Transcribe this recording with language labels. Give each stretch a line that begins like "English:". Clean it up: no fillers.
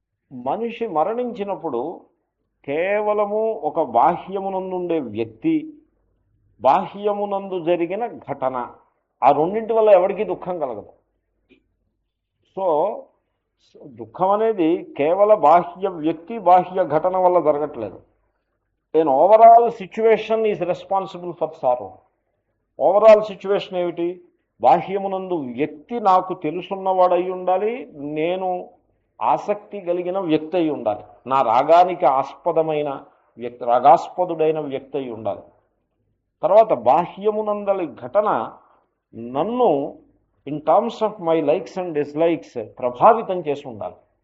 Telugu: మనిషి మరణించినప్పుడు కేవలము ఒక బాహ్యమునందుండే వ్యక్తి, బాహ్యమునందు జరిగిన ఘటన, ఆ రెండింటి వల్ల ఎవరికీ దుఃఖం కలగదు. సో దుఃఖం అనేది కేవల బాహ్య వ్యక్తి, బాహ్య ఘటన వల్ల జరగట్లేదు.
English: an overall situation is responsible for sorrow.
Telugu: Overall situation ఏమిటి? బాహ్యమునందు వ్యక్తి నాకు తెలుసున్నవాడై ఉండాలి, నేను ఆసక్తి కలిగిన వ్యక్తి అయి ఉండాలి, నా రాగానికి ఆస్పదమైన వ్యక్తి, రాగాస్పదుడైన వ్యక్తి అయి ఉండాలి. తర్వాత బాహ్యమునందలి ఘటన నన్ను
English: in terms of my likes and dislikes
Telugu: ప్రభావితం చేసి ఉండాలి.